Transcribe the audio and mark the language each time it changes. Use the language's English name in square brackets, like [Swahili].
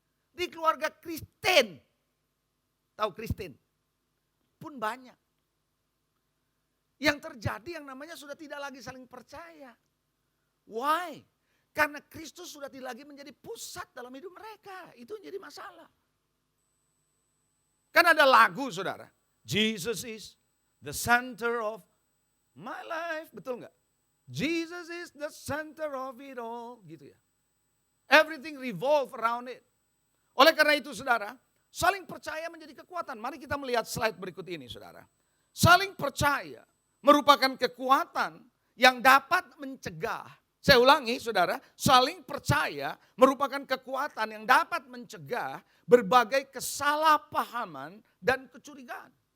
[Indonesian] Di keluarga Kristen. Tahu Kristen? Pun banyak. Yang terjadi yang namanya sudah tidak lagi saling percaya. Why? Karena Kristus sudah tidak lagi menjadi pusat dalam hidup mereka. Itu yang jadi masalah. Kan ada lagu saudara. [English] Jesus is the center of my life. [Indonesian] Betul nggak? [English] Jesus is the center of it all. [Indonesian] Gitu ya. [English] Everything revolve around it. [Indonesian] Oleh karena itu saudara, saling percaya menjadi kekuatan. Mari kita melihat slide berikut ini saudara. Saling percaya merupakan kekuatan yang dapat mencegah. Saya ulangi saudara, saling percaya merupakan kekuatan yang dapat mencegah berbagai kesalahpahaman dan kecurigaan.